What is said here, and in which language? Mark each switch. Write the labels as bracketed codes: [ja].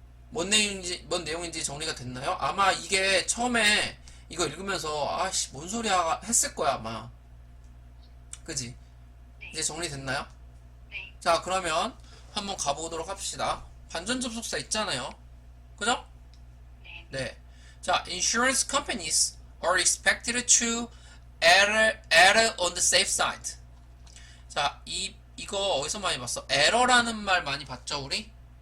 [ko] 뭔 내용인지 정리가 됐나요? 아마 이게 처음에 이거 읽으면서 아씨 뭔 소리야 했을 거야 아마. 그지? 네, 이제 정리됐나요? 네, 자, 그러면 한번 가보도록 합시다. 반전 접속사 있잖아요. 그죠? 네, 네. [en] 자, insurance companies are expected to err on the safe side. [ko] 자, 이거 어디서 많이 봤어? 에러라는 말 많이 봤죠, 우리?